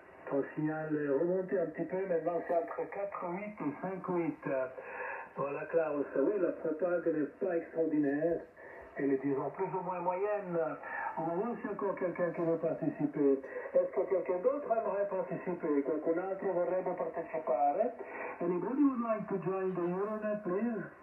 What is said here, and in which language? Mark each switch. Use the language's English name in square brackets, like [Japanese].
[French] Ton signal est remonté un petit peu, maintenant c'est entre 4,8 et 5,8. Voilà, Klaus. Oui, la propague n'est pas extraordinaire. Elle est, disons, plus ou moins moyenne. On va voir s'il y a encore quelqu'un qui veut participer. Est-ce que quelqu'un d'autre aimerait participer? [Italian] Quelqu'un altro vorrebbe partecipare? [English] Anybody would like to join the Euronet, please?